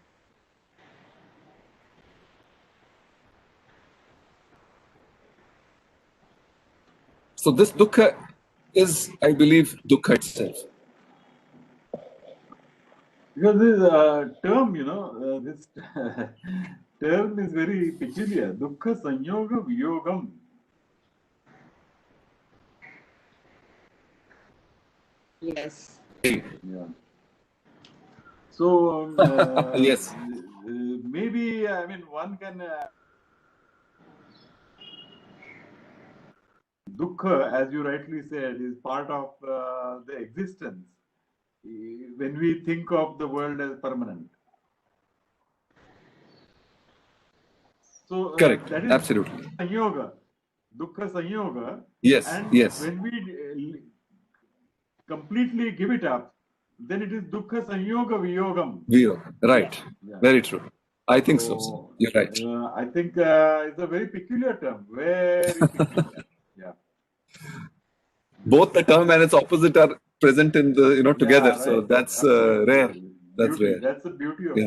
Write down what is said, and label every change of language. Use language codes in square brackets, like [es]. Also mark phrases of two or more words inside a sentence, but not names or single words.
[en] So this dukkha is, I believe, dukkha itself. Because this term, this term is very peculiar. [pi] Dukkha sanyoga viyogam. [en] Yes. Yeah. So Yes. maybe one can dukkha, as you rightly said, is part of the existence when we think of the world as permanent. So Correct. that is Absolutely. [pi] sanyoga, dukkha sanyoga. [en] Yes. And Yes. when we completely give it up, then it is [pi] dukkha sanyoga viyogam. [en] Right. Yeah. Very true. I think so. You're right. I think it's a very peculiar term. Very peculiar. Yeah. Both the term and its opposite are present in the together. Yeah, So right. that's Absolutely. rare. That's Beauty. rare. That's the beauty of